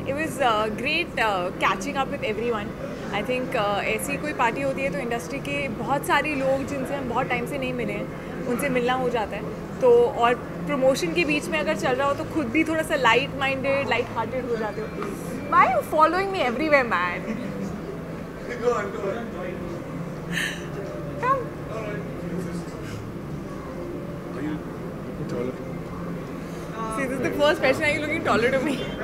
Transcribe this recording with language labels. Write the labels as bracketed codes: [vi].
[en] It was great catching up with everyone. [hi] I think ऐसी कोई party होती है तो इंडस्ट्री के बहुत सारे लोग जिनसे हम बहुत टाइम से नहीं मिले हैं उनसे मिलना हो जाता है। तो और प्रमोशन के बीच में अगर चल रहा हो तो खुद भी थोड़ा सा लाइट माइंडेड, लाइट हार्टेड हो जाते हो। [en] Why are you following me everywhere, man? Go on. Come. Are you taller? See, this is the first question. Are you looking taller to me?